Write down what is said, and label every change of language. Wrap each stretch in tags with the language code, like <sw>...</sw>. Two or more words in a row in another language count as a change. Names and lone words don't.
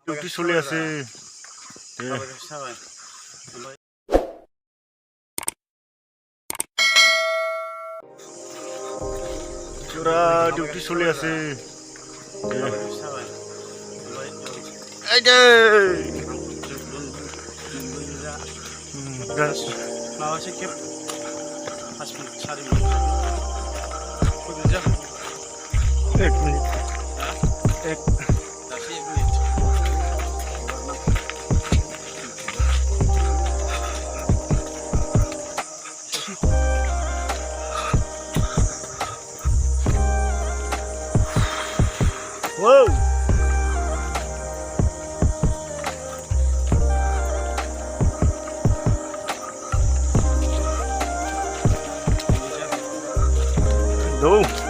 <as>ডিউটি চলি আছে জোৰা ডিউটি চলি আছে</as> <brx>माबासो खेब 5 मिनिट 4 मिनिट खयदिन जाखो 1 मिनिट दासो 1 मिनिट wow đâu</brx>